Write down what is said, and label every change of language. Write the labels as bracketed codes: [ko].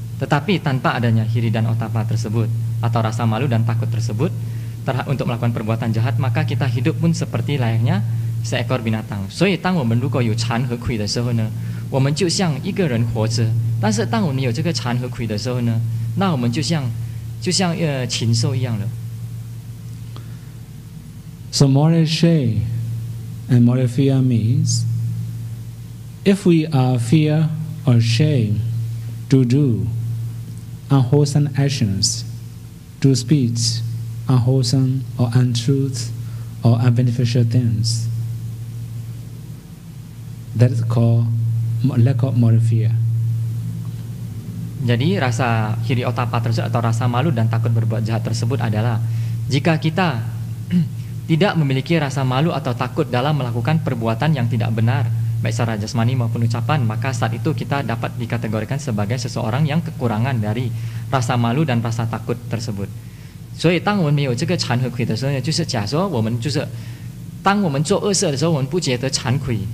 [id] Tetapi tanpa adanya hiri dan otapa tersebut atau rasa malu dan takut tersebut untuk melakukan perbuatan jahat, maka kita hidup pun seperti layaknya seekor binatang. [zh] 所以当我们如果有惭和愧的时候呢，我们就像一个人活着。但是当我们有这个惭和愧的时候呢，那我们就像禽兽一样了。 [en] So moral shame and moral fear means if we are fear or shame to do unwholesome actions, to speak unwholesome or untruth or unbeneficial things. That is called lack of moral fear. [id] Jadi rasa hiri otapa tersebut atau rasa malu dan takut berbuat jahat tersebut adalah jika kita tidak memiliki rasa malu atau takut dalam melakukan perbuatan yang tidak benar, baik secara jasmani maupun ucapan, maka saat itu kita dapat dikategorikan sebagai seseorang yang kekurangan dari rasa malu dan rasa takut tersebut. [zh] 所以当我们没有这个惭和愧的时候呢，就是假说我们就是当我们做恶事的时候，我们不觉得惭愧。